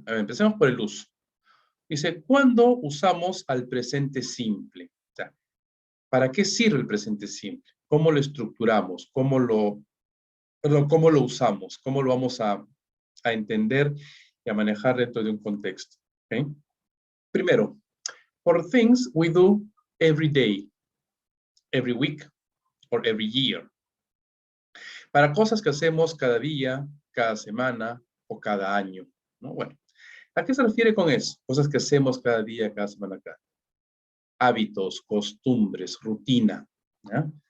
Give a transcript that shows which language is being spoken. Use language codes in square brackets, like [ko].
[es] A ver, empecemos por el uso. Dice, ¿cuándo usamos al presente simple? O sea, ¿para qué sirve el presente simple? ¿Cómo lo estructuramos? ¿Cómo lo usamos? ¿Cómo lo vamos a entender y a manejar dentro de un contexto? ¿Okay? Primero, [en] for things we do every day, every week, or every year. [es] Para cosas que hacemos cada día, cada semana o cada año, ¿no? Bueno, ¿a qué se refiere con eso? Cosas que hacemos cada día, cada semana, cada hábitos, costumbres, rutina, ¿ya?